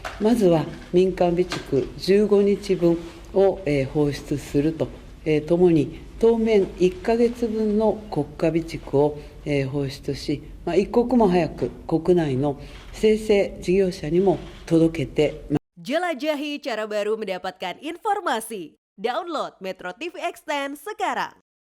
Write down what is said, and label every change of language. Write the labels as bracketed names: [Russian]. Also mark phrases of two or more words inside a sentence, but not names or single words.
[Japanese] まずは民間備蓄15日分を放出するとともに、当面1ヶ月分の国家備蓄を放出し、一刻も早く国内の生成事業者にも届けて。 [Indonesian] Jelajahi cara baru mendapatkan informasi. Download Metro TV Extend sekarang.